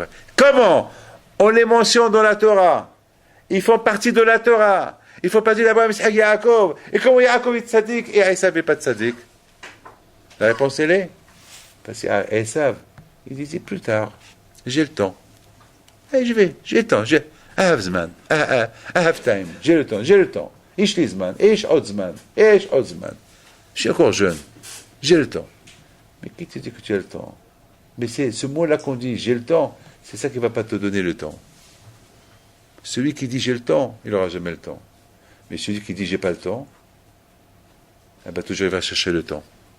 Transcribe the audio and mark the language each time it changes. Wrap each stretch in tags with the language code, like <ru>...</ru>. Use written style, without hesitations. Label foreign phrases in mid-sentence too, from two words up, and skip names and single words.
<fr>Comment on les mentionne dans la Torah? Ils font partie de la Torah. Ils font partie d'Abraham, Yitzhak, Yaakov. Et comment Yaakov est tzaddik et Esav n'est pas tzaddik? La réponse, elle est parce qu'Esav, il disait plus tard, j'ai le temps. Et j'ai le temps.</fr> <en>I have zman. I have time.</en> <fr>J'ai le temps.</fr> <he>יש לי זמן. יש עוד זמן.</he> <fr>Je suis encore jeune. J'ai le temps. Mais qui te dit que tu as le temps? Mais c'est ce mot-là qu'on dit, j'ai le temps, c'est ça qui ne va pas te donner le temps. Celui qui dit j'ai le temps, il n'aura jamais le temps. Mais celui qui dit j'ai pas le temps, eh ben, toujours il va chercher le temps.</fr>